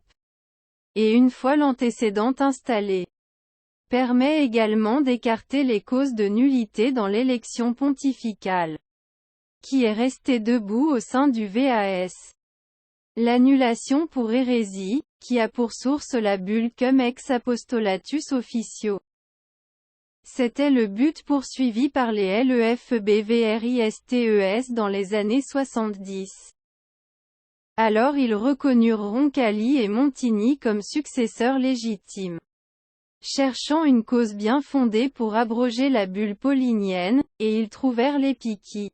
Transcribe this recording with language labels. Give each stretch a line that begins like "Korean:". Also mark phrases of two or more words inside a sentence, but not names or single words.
French: Et une fois l'antécédent installé, permet également d'écarter les causes de nullité dans l'élection pontificale, qui est restée debout au sein du VAS. L'annulation pour hérésie, qui a pour source la bulle Cum ex apostolatus officio. C'était le but poursuivi par les LEFBVRISTES dans les années 70. Alors ils reconnurent Roncalli et Montigny comme successeurs légitimes, cherchant une cause bien fondée pour abroger la bulle paulinienne, et ils trouvèrent l'Épiquie.